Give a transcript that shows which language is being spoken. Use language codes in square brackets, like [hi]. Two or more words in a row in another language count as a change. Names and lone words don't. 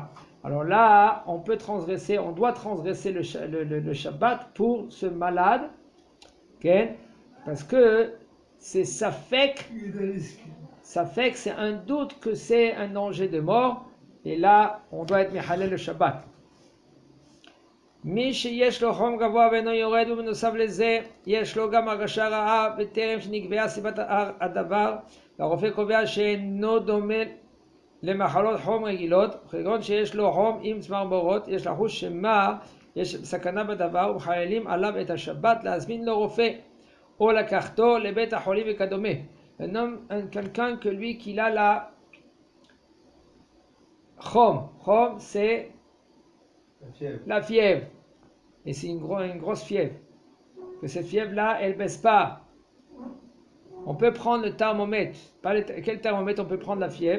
[fr] Alors là, on peut transgresser, on doit transgresser le Shabbat pour ce malade, parce que ça fait que c'est un doute que c'est un danger de mort, et là, on doit être Mehalel le Shabbat. [he] מי שיש לו חום גבוה ואינו יורד ובנוסף לזה יש לו גם הרגשה רעה בטרם שנקבעה סיבת הדבר, והרופא קובע שאינו דומה למחלות חום רגילות, כגון שיש לו חום עם צמרמורות, יש לחוש שמה יש סכנה בדבר, ומחיילים עליו את השבת להזמין לו רופא או לקחתו לבית החולים וכדומה. [fr] Quelqu'un que lui qu'il a la chom, c'est la fièvre. Et c'est une grosse fièvre. Que cette fièvre-là, elle ne baisse pas. On peut prendre le thermomètre. Quel thermomètre on peut prendre la fièvre?